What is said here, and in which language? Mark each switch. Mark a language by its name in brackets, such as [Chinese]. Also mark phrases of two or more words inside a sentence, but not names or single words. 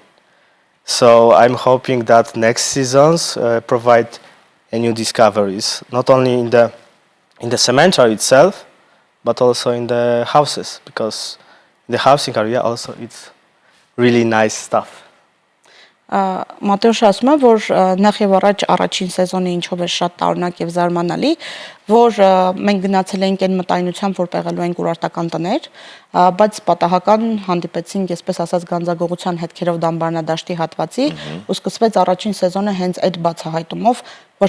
[English] So I'm hoping that next seasons provide new discoveries, not only in the cemetery itself, but also in the houses, because in the housing area also it's really nice stuff. [Armenian] Մատեոշ ասում է, որ նախ եւ առաջ առաջին սեզոնը ինչով է շատ տարօրինակ եւ զարմանալի, որ մենք գնացել էինք այն մտայնությամբ, որ պեղելու ենք ուրարտական տներ, բայց պատահական հանդիպեցինք, այսպես ասած, գանձագողության հետքերով Դամբարանադաշտի հատվածի, ու սկսվեց առաջին սեզոնը հենց այդ բացահայտումով, որ